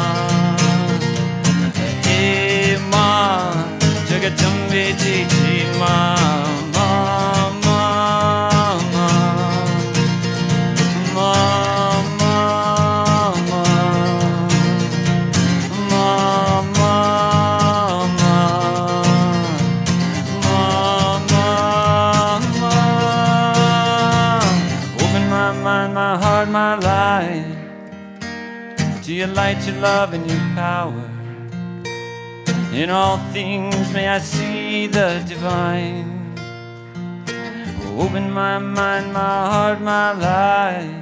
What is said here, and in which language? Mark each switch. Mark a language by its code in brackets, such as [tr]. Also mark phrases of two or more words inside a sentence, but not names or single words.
[hi] हे माँ, जगदम्बे जय माँ, माँ माँ माँ, माँ माँ माँ, माँ माँ माँ, माँ माँ माँ. [en] Open my mind, my heart, my life. Till you light your love and your power. In all things may I see the divine. Open my mind, my heart, my life.